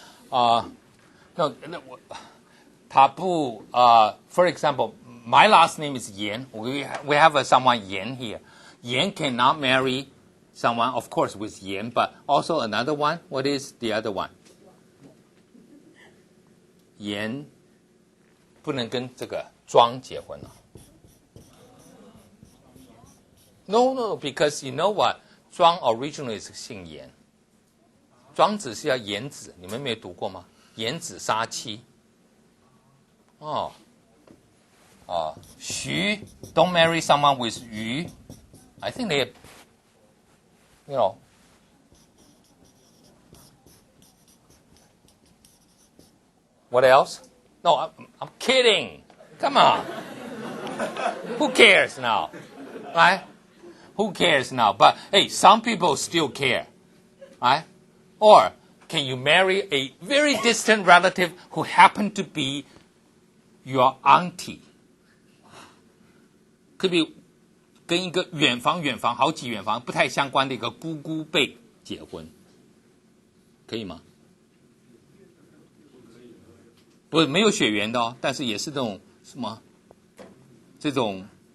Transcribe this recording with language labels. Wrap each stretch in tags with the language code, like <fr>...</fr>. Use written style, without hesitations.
<en>No, taboo. For example, my last name is Yan. We have someone Yan here. Yan cannot marry someone, of course, with Yan, but also another one. What is the other one?</en> <zh>Yan 不能跟这个庄结婚了。</zh> <en>No, because you know what? 庄 originally is</en> <zh>姓严。庄子是要严子，你们没有读过吗？严子杀妻。</zh> <en>徐 don't marry someone with 于。 I think they, What else? No, I'm kidding. Come on. Who cares now? Right? Who cares now? But hey, some people still care. Right? Or can you marry a very distant relative who happened to be your auntie? Could be</en> <zh>跟一个远房好几远房不太相关的一个姑姑辈结婚，可以吗？不，没有血缘的哦，但是也是这种什么，这种。</zh>